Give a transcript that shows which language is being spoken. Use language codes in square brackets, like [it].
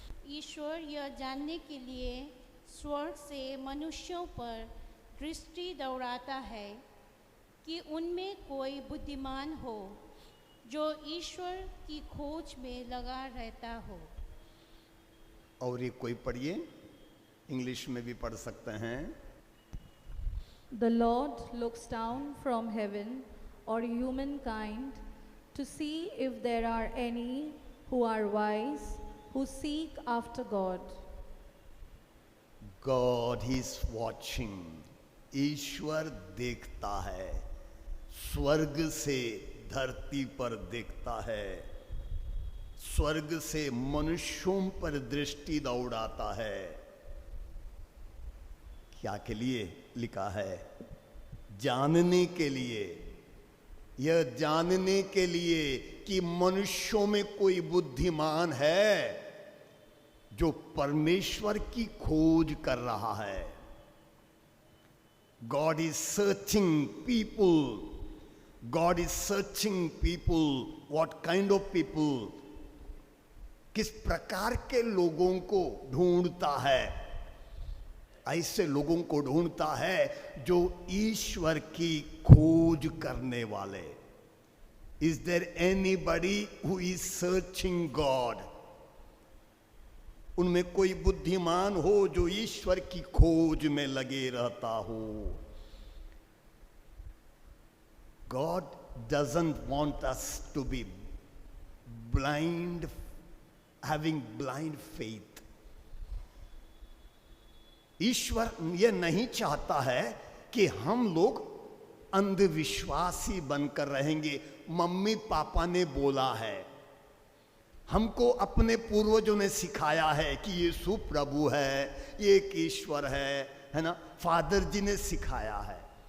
[hi] ईश्वर यह जानने के लिए स्वर्ग से मनुष्यों पर दृष्टि दौड़ाता है कि उनमें कोई बुद्धिमान हो जो ईश्वर की खोज में लगा रहता हो। और ये कोई पढ़िए, इंग्लिश में भी पढ़ सकते हैं। [en] The Lord looks down from heaven on humankind to see if there are any who are wise, who seek after God. God is watching. [hi] ईश्वर देखता है, स्वर्ग से धरती पर देखता है, स्वर्ग से मनुष्यों पर दृष्टि दौड़ाता है। क्या के लिए लिखा है? जानने के लिए, यह जानने के लिए कि मनुष्यों में कोई बुद्धिमान है जो परमेश्वर की खोज कर रहा है। [en] God is searching people. God is searching people. What kind of people? [hi] किस प्रकार के लोगों को ढूंढता है? ऐसे लोगों को ढूंढता है जो ईश्वर की खोज करने वाले। [en] Is there anybody who is searching God? [hi] उनमें कोई बुद्धिमान हो जो ईश्वर की खोज में लगे रहता हो। [en] God doesn't want us to be blind, having blind faith. [hi] ईश्वर यह नहीं चाहता है कि हम लोग अंधविश्वासी बनकर रहेंगे। मम्मी पापा ने बोला है, हमको अपने पूर्वजों ने सिखाया है कि यीशु प्रभु है, ये एक ईश्वर है ना, फादर जी ने सिखाया है।